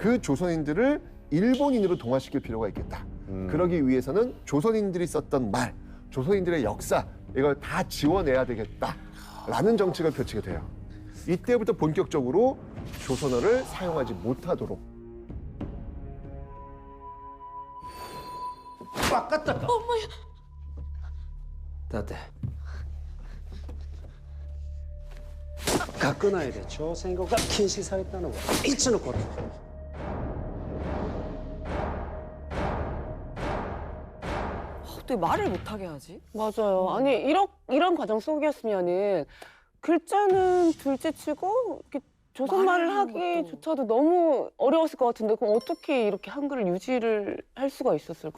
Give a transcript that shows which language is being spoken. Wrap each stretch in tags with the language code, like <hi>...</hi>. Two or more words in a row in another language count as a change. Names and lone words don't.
<ko>그 조선인들을 일본인으로 동화시킬 필요가 있겠다. 그러기 위해서는 조선인들이 썼던 말, 조선인들의 역사 이걸 다 지워내야 되겠다라는 정책을 펼치게 돼요. 이때부터 본격적으로 조선어를 사용하지 못하도록.</ko> <ja>だって学内で朝鮮語が禁止されたのはいつのこと？</ja> <ko>어떻게 말을 못하게 하지? 맞아요. 아니 이런 과정 속이었으면은 글자는 둘째치고 이렇게 조선말을 말을 하는 하기조차도 너무 어려웠을 것 같은데 그럼 어떻게 이렇게 한글을 유지를 할 수가 있었을까?</ko>